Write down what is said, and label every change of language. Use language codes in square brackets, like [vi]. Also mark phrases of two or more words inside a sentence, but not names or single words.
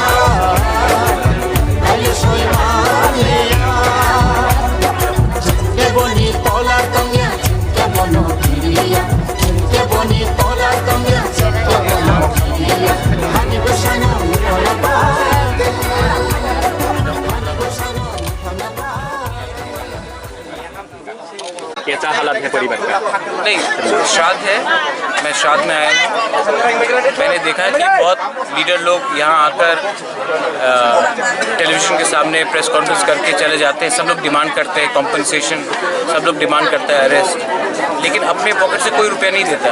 [trp] Alishoy Malia Chunke bonito la tonga Chunke bono kiria Chunke bonito la tonga Chunke bono kiria Hani bushano utola bade Hani bushano utola bade [hi] कैसा हालत है परिवार का? नहीं, श्राद्ध है, मैं श्राद्ध में आया हूँ। मैंने देखा है कि बहुत लीडर लोग यहाँ आकर टेलीविज़न के सामने [en] press conference [hi] करके चले जाते हैं। सब लोग डिमांड करते हैं कॉम्पनसेशन, सब लोग डिमांड करता है अरेस्ट, लेकिन अपने पॉकेट से कोई रुपया नहीं देता।